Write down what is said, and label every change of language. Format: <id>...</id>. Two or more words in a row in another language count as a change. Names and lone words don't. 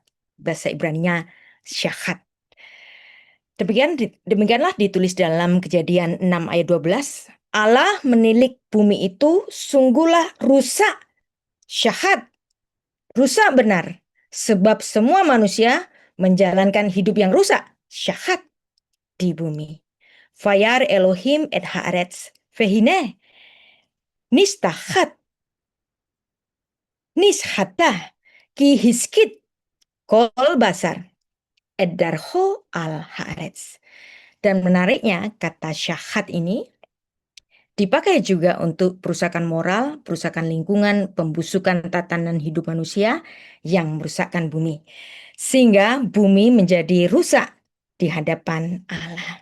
<id>Bahasa Ibraninya syahat. Demikianlah ditulis dalam Kejadian 6 ayat 12. Allah menilik bumi itu sungguhlah rusak, syahat, rusak benar. Sebab semua manusia menjalankan hidup yang rusak, syahat di bumi.</id> <he>וירא אלהים את הארץ והנה נשחתה נשחתה כי השחית כל בשר את דרכו על הארץ.</he> <id>Dan menariknya kata syahat ini dipakai juga untuk perusakan moral, perusakan lingkungan, pembusukan tatanan hidup manusia yang merusakkan bumi. Sehingga bumi menjadi rusak di hadapan Allah.</id>